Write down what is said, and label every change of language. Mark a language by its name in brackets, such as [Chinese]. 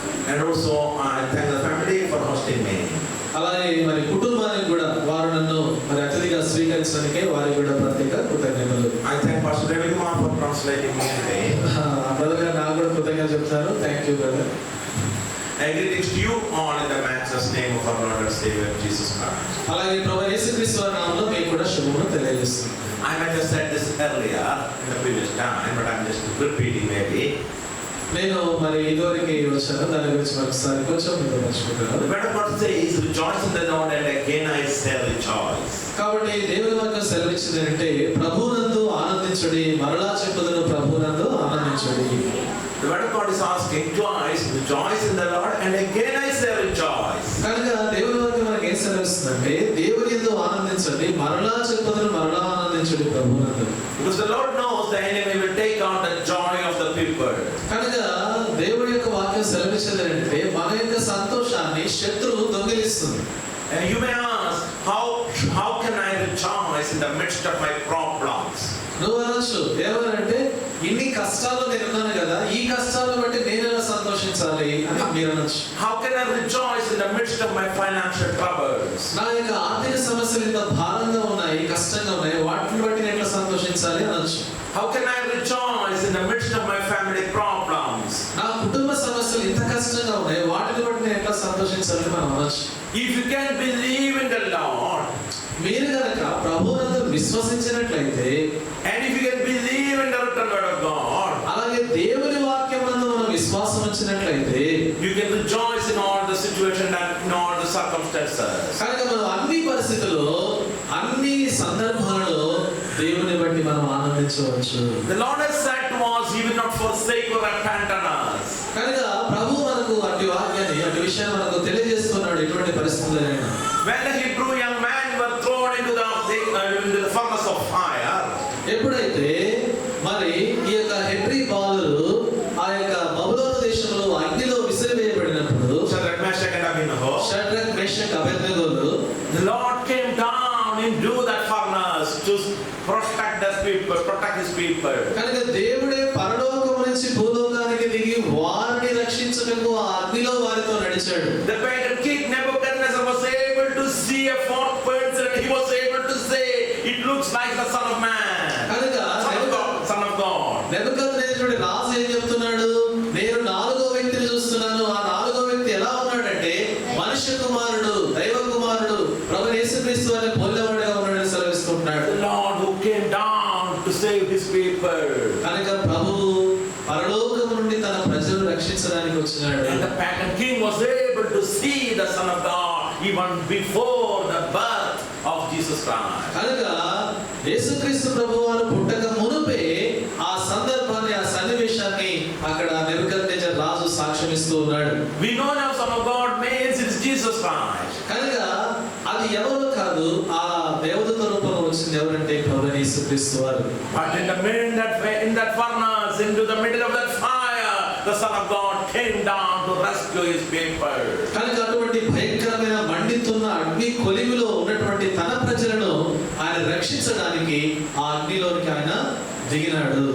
[English] And also I thank the family for hosting me. [Telugu] అలాగే మరి కుటుంబానికి కూడా వారు నన్ను మరి అతిథిగా స్వీకరించడానికే వారికి కూడా ప్రత్యేక కృతజ్ఞతలు. [English] I thank Pastor David Kumar for translating me today. [Telugu] Brother గారు నాకు కూడా కృతజ్ఞతలు చెప్తారు. [English] Thank you brother. And greetings to you all in the matchless name of our Lord and Savior Jesus Christ. [Telugu] అలాగే ప్రభువైన యేసుక్రీస్తు వారి నామములో మీకు కూడా శుభములు తెలియజేస్తున్నాను. [English] I might have said this earlier in the previous time, but I'm just repeating maybe. [Telugu] నేను మరి ఇదివరకు వచ్చాను, దాని గురించి మరొకసారి కొంచెం మీరు మర్చిపోతాను. [English] The word of God says, rejoice in the Lord, and again I say rejoice. [Telugu] కాబట్టి దేవుని వాక్యం సెలవిచ్చింది అంటే ప్రభువునందు ఆనందించుడి, మరలా చెప్పుదును ప్రభువునందు ఆనందించుడి. [English] The word of God is asking twice, rejoice in the Lord, and again I say rejoice. [Telugu] కనుక దేవుని వాక్యం మనకి ఏం సెలవిస్తుందంటే దేవుని యందు ఆనందించండి, మరలా చెప్పుదును మరలా ఆనందించుడి ప్రభువునందు. [English] Because the Lord knows the enemy will take out the joy of the people. [Telugu] కనుక దేవుడి యొక్క వాక్యం సెలవిచ్చింది అంటే మన యొక్క సంతోషాన్ని శత్రువు దొంగిలిస్తుంది. [English] And you may ask, how can I rejoice in the midst of my problems? [Telugu] నువ్వు అనొచ్చు ఏమనంటే ఇన్ని కష్టాలు నేను ఉన్నాను కదా, ఈ కష్టాలను బట్టి నేను ఎలా సంతోషించాలి అని మీరు అనొచ్చు. [English] How can I rejoice in the midst of my financial troubles? [Telugu] నా యొక్క ఆర్థిక సమస్యలు ఇంత భారంగా ఉన్నాయి, కష్టంగా ఉన్నాయి, వాటిని బట్టి నేను ఎట్లా సంతోషించాలి అనొచ్చు. [English] How can I rejoice in the midst of my family problems? [Telugu] నా కుటుంబ సమస్యలు ఇంత కష్టంగా ఉన్నాయి, వాటిని బట్టి నేను ఎట్లా సంతోషించాలి మనం అనొచ్చు. [English] If you can believe in the Lord, [Telugu] మీరు కనుక ప్రభువునందు విశ్వసించినట్లయితే, [English] and if you can believe in the written word of God, [Telugu] అలాగే దేవుని వాక్యమందు మనం విశ్వాసం ఉంచినట్లయితే, [English] you can rejoice in all the situations and in all the circumstances. [Telugu] కనుక మనం అన్ని పరిస్థితుల్లో అన్ని సందర్భాలలో దేవుని బట్టి మనం ఆనందించవచ్చు. [English] The Lord has said to us, He will not forsake or abandon us. [Telugu] కనుక ప్రభు మనకు అటు వాక్యాన్ని అటు విషయాన్ని మనకు తెలియజేస్తున్నాడు. ఎటువంటి పరిస్థితులైనా [English] When the Hebrew young men were thrown into the furnace of fire, [Telugu] ఎప్పుడైతే మరి ఈ యొక్క హెబ్రీ బాలురు ఆ యొక్క బబులోను దేశంలో అగ్నిలో విసిరివేయబడినప్పుడు [English] Shadrach, Meshach and Abednego, [Telugu] Shadrach Meshach అబేద్నెగోలు [English] the Lord came down into that furnace to protect his people. [Telugu] కనుక దేవుడే పరలోకము నుంచి భూలోకానికి దిగి వారిని రక్షించుటకు ఆ అగ్నిలో వారితో నడిచాడు. [English] The pagan king Nebuchadnezzar was able to see see a fourth person, he was able to say, it looks like the Son of Man, [Telugu] కనుక [English] Son of God. [Telugu] నెబుకద్నెజరు రాజు ఏం చెప్తున్నాడు? నేను నాలుగో వ్యక్తిని చూస్తున్నాను. ఆ నాలుగో వ్యక్తి ఎలా ఉన్నాడంటే మనుష్య కుమారుడు, దైవ కుమారుడు, ప్రభువైన యేసుక్రీస్తు వారిని పోలినవాడుగా ఉన్నాడని సెలవిస్తున్నాడు. [English] The Lord who came down to save his people. [Telugu] కనుక ప్రభువు పరలోకము నుండి తన ప్రజలను రక్షించడానికి వచ్చినాడు. [English] And the pagan king was able to see the Son of God even before the birth of Jesus Christ. [Telugu] కనుక యేసుక్రీస్తు ప్రభువారు పుట్టక మునుపే ఆ సందర్భాన్ని, ఆ సన్నివేశాన్ని అక్కడ నెబుకద్నెజరు రాజు సాక్ష్యమిస్తూ ఉన్నాడు. [English] We know now Son of God means it's Jesus Christ. [Telugu] కనుక అది ఎవరు కాదు, ఆ దేవదూత రూపంలో వచ్చింది ఎవరంటే ప్రభువైన యేసుక్రీస్తు వారు. [English] But in that furnace, into the middle of that fire, the Son of God came down to rescue his people. [Telugu] కనుక అటువంటి భయంకరమైన మండుతున్న అగ్ని కొలిమిలో ఉన్నటువంటి తన ప్రజలను ఆయన రక్షించడానికి ఆ అగ్నిలోనికి ఆయన దిగినాడు.